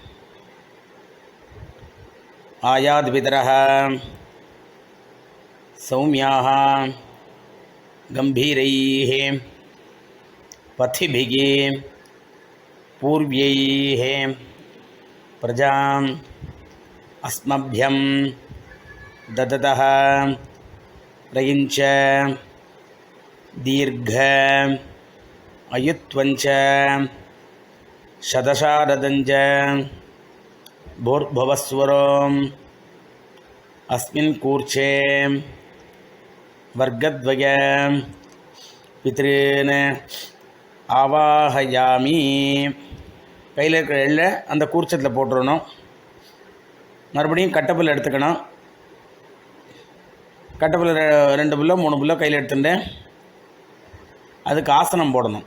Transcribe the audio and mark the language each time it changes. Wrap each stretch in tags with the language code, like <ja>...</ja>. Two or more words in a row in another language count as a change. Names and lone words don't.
<sa>आयात् पितरः सौम्याः गम्भीरैः पथिभिः पूर्व्यैः प्रजाम् அஸ்மभ्यं ददतः रयिञ्च दीर्घ अयुत्वञ्च शतशारदञ्च भूर्भुवस्वरोम् अस्मिन् कूर्चे वर्गद्वय पितॄन् ஆவாஹயாமி.</sa> <ta>கையில் இருக்கிற எள்ளை அந்த கூர்ச்சத்தில் போட்டுடணும். மறுபடியும் கட்டப்புல் எடுத்துக்கணும். கட்டப்புல் 2 புல்லோ 3 புல்லோ கையில் எடுத்துட்டு அதுக்கு ஆசனம் போடணும்.</ta>